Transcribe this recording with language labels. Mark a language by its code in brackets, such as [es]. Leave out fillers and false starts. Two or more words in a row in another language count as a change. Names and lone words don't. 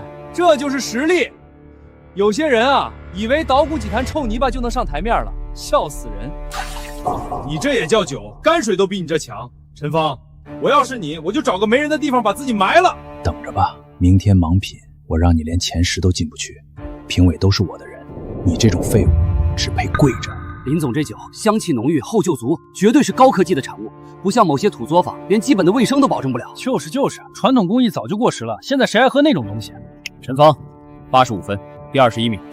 [zh] 這就是實力。有些人啊，以為搗鼓幾壇臭泥巴就能上台面了，笑死人。你這也叫酒？泔水都比你這強。陳芳，我要是你，我就找個沒人的地方把自己埋了。等着吧，明天盲品，我讓你連前10都進不去。評委都是我的人，你這種廢物只配跪着。林總這酒香氣濃郁，後勁足，絕對是高科技的產物，不像某些土作坊，連基本的衛生都保證不了。就是，傳統工藝早就過時了，現在誰還喝那種東西？陳芳，85分，第21名。